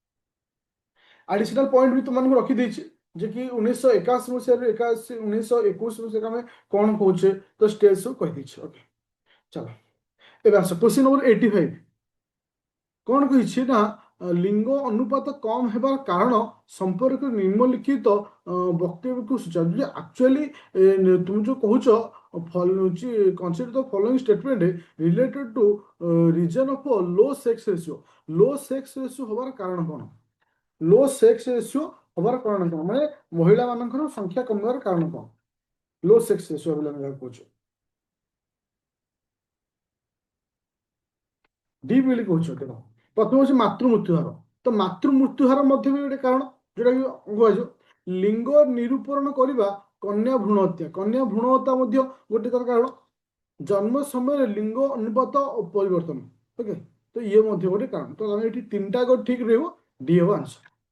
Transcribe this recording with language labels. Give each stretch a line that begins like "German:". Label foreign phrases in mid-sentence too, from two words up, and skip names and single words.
English: additional point
Odia: ବି ତୁମମାନଙ୍କୁ ରଖିଦେଇଛି ଯେ କି 1981 ମସିହାରୁ 1921 ମସିହାକୁ ଆମେ କ'ଣ କହୁଛେ ତ ଷ୍ଟେଜ ସବୁ କହିଦେଇଛି ଓକେ ଚାଲ ଏବେ ଆସ
English: question number
Odia: 85 କ'ଣ କହିଛି ନା ଲିଙ୍ଗ ଅନୁପାତ କମ୍ ହେବାର କାରଣ ସମ୍ପର୍କରେ ନିମ୍ନଲିଖିତ ବକ୍ତବ୍ୟକୁ ସୂଚାଉଛି ଯେ ଆକ୍ଚୁଆଲି ତୁମେ ଯୋଉ କହୁଛ
English: consider the following statement related to region of low sex ratio low sex ratio
Odia: ହବାର କାରଣ କ'ଣ
English: low sex ratio
Odia: ହବାର କାରଣ କ'ଣ ମାନେ ମହିଳା ମାନଙ୍କର ସଂଖ୍ୟା କମିବାର କାରଣ କ'ଣ
English: low sex ratio
Odia: ବୋଲି ଆମେ ଯାହାକୁ କହୁଛୁ ଡି ବୋଲି କହୁଛୁ ଦେଖ ପ୍ରଥମ ହେଉଛି ମାତୃ ମୃତ୍ୟୁ ହାର ତ ମାତୃ ମୃତ୍ୟୁ ହାର ମଧ୍ୟ ବି ଗୋଟେ କାରଣ ଯୋଉଟା କି କୁହାଯିବ ଲିଙ୍ଗ ନିରୂପରଣ କରିବା କନ୍ୟା ଭ୍ରୂଣ ହତ୍ୟା ମଧ୍ୟ ଗୋଟେ ତାର କାରଣ ଜନ୍ମ ସମୟରେ ଲିଙ୍ଗ ଅନୁପାତ ପରିବର୍ତ୍ତନ ଓକେ ତ ଇଏ ମଧ୍ୟ ଗୋଟେ କାରଣ ତ ଆମେ ଏଠି ତିନିଟା ଠିକ ରହିବ ଡି ହବ ଆନ୍ସର